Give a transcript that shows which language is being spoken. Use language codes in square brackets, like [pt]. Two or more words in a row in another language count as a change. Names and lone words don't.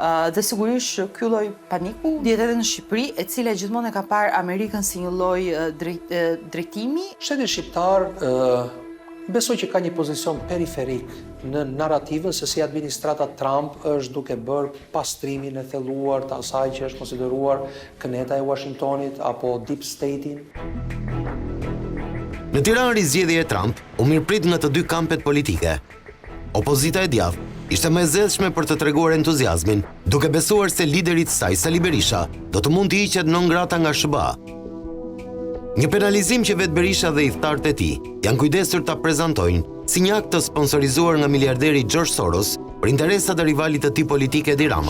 [sq] Dhe sigurisht ky lloj paniku dihet edhe në Shqipëri, e cila gjithmonë e ka parë Amerikën si një lloj drejtimi. Shteti shqiptar besoj që ka një pozicion periferik në narrativën se si administrata Trump është duke bërë pastrimin e thelluar të asaj që është konsideruar këneta e Washingtonit apo [en] deep state- [sq] in. Në Tiranë rizgjedhja e Trump u mirëprit nga të dy kampet politike. Opozita e djathtë ishte më e zezshme për të treguar entuziazmin, duke besuar se lideri i saj, Sali Berisha, do të mund të hiqet [la] non grata [sq] nga SBA. Një penalizim që vetë Berisha dhe udhëtarët e tij janë kujdesur ta prezantojnë si një akt të sponsorizuar nga miliarderi George Soros për interesat e rivalit të tij politik Edi Rama.